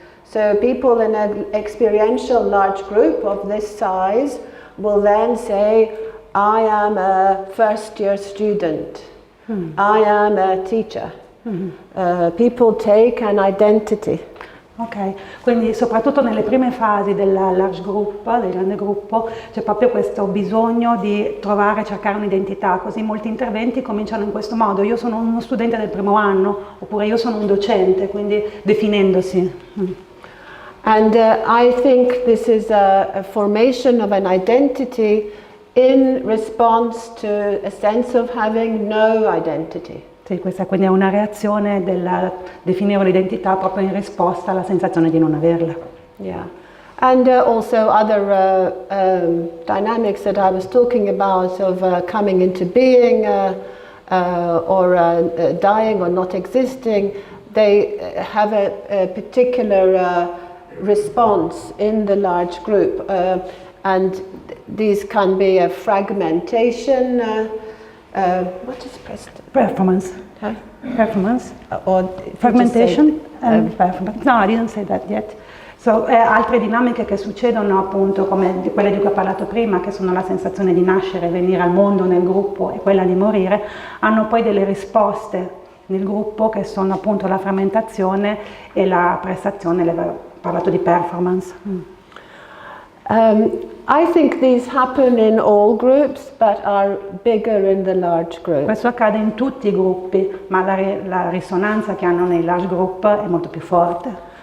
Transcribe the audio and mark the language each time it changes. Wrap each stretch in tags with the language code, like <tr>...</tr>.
<en>So people in an experiential large group of this size will then say, I am a first year student, I am a teacher. People take an identity.</en> <it>Ok, quindi soprattutto nelle prime fasi del large group, del grande gruppo, c'è proprio questo bisogno di cercare un'identità, così molti interventi cominciano in questo modo: io sono uno studente del primo anno, oppure io sono un docente, quindi definendosi.</it> <en>And I think this is a formation of an identity in response to a sense of having no identity.</en> <it>Sì, questa quindi è una reazione del definire l'identità proprio in risposta alla sensazione di non averla.</it> <en>Yeah, and also other dynamics that I was talking about of coming into being or dying or not existing, they have a particular response in the large group, and these can be a fragmentation. What is performance? Huh? Performance? Or fragmentation and performance. No, I didn't say that yet.</en> <it>So, altre dinamiche che succedono appunto come quelle di cui ho parlato prima, che sono la sensazione di nascere, venire al mondo nel gruppo e quella di morire, hanno poi delle risposte nel gruppo che sono appunto la frammentazione e la prestazione, ho parlato di performance.</it> <en>I think these happen in all groups, but are bigger in the large group.</en> <it>Questo accade in tutti i gruppi, ma la risonanza che hanno nei large group è molto più forte.</it>